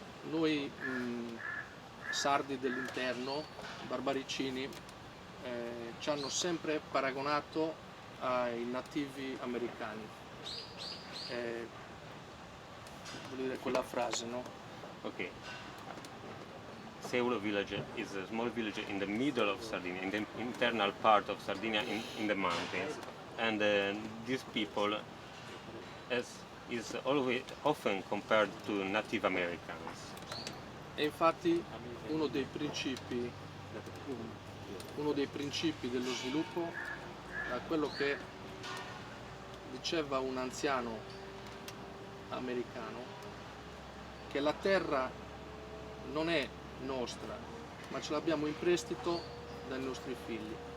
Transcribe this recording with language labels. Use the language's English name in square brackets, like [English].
[Italian] Noi sardi dell'interno, barbaricini, ci hanno sempre paragonato ai nativi americani. Voglio dire quella frase, no? [English] Okay. Seuro village is a small village in the middle of Sardinia, in the internal part of Sardinia, in the mountains, and these people is always often compared to Native Americans. [Italian] E infatti uno dei principi dello sviluppo è quello che diceva un anziano americano, che la terra non è nostra, ma ce l'abbiamo in prestito dai nostri figli.